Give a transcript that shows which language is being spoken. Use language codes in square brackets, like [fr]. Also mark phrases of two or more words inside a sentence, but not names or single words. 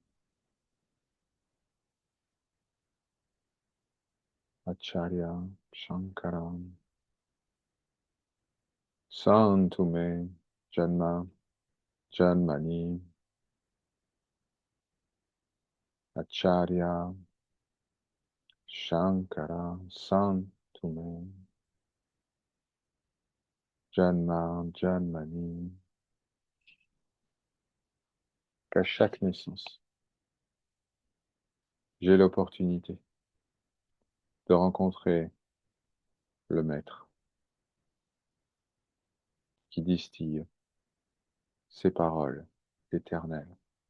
[sa] आचार्य शङ्कर सन्तु मे जन्म जन्मनि आचार्य शङ्कर सन्तु मे जन्म जन्मनि. [fr] Qu'à chaque naissance, j'ai l'opportunité de rencontrer le Maître qui distille ses paroles éternelles